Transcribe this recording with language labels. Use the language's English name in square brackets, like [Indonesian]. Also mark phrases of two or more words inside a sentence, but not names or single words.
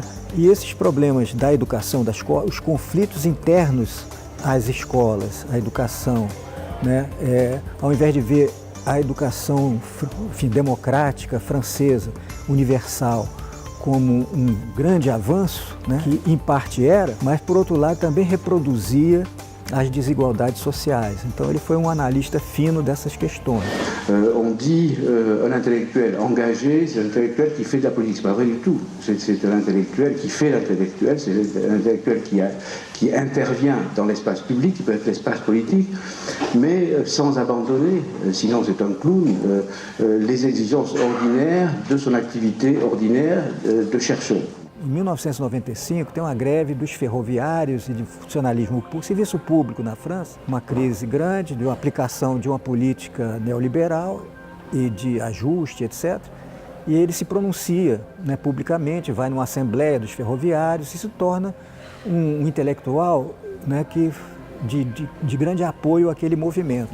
[Portuguese] E esses problemas da educação da escola, os conflitos internos às escolas, à educação, né, ao invés de ver a educação, enfim, democrática, francesa, universal, como um grande avanço, né, que em parte era, mas por outro lado também reproduzia as desigualdades sociais. Então ele foi um analista fino dessas questões. [French] On dit un intellectuel engagé, c'est un intellectuel qui fait de la politique. C'est pas vrai du tout. C'est un intellectuel qui fait l'intellectuel, c'est un intellectuel qui intervient dans l'espace public, qui peut être l'espace politique, mais sans abandonner, sinon c'est un clown, les exigences ordinaires de son activité ordinaire de chercheur. [Portuguese] Em 1995, tem uma greve dos ferroviários e de funcionalismo público, serviço público na França, uma crise grande de uma aplicação de uma política neoliberal e de ajuste, etc. E ele se pronuncia, né, publicamente, vai numa assembleia dos ferroviários e se torna um intelectual, né, de grande apoio àquele movimento.